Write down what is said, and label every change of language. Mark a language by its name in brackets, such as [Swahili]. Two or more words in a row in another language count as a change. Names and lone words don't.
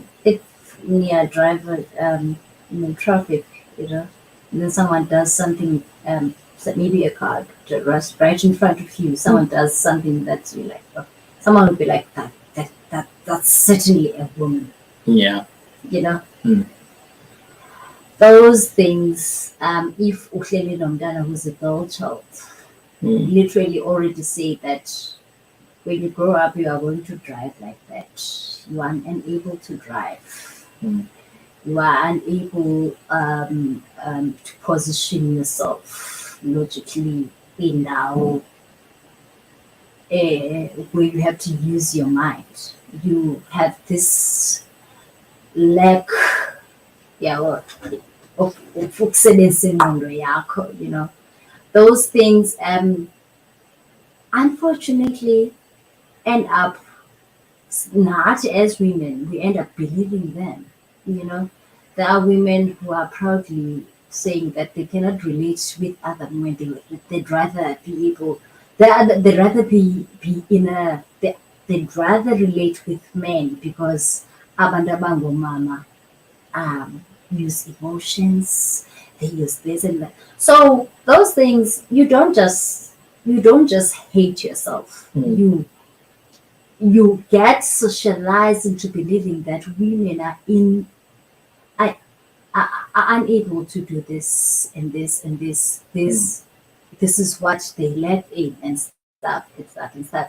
[English] If near driver in traffic, you know, and then someone does something, so maybe a car just right in front of you, someone does something that's you like, oh, someone would be like that's certainly a woman, Yeah. you know. Mm. Those things, if [Xhosa] uhleli nomntana [English] who's a girl child, literally already say that when you grow up, you are going to drive like that. You are unable to drive. You are unable to position yourself logically in now where you have to use your mind. You have this lack, yeah, of [Xhosa] ukusebenzisa ingqondo yakho, [English] you know. Those things unfortunately end up not as women, we end up believing them. You know, there are women who are proudly saying that they cannot relate with other women. They'd rather be able, they'd rather be in a, they'd rather relate with men because [Xhosa] abantu abangomama [English] use emotions, they use this and that. So those things, you don't just hate yourself. You get socialized into believing that women are, are unable to do this and this and this is what they lack in and stuff and stuff and stuff.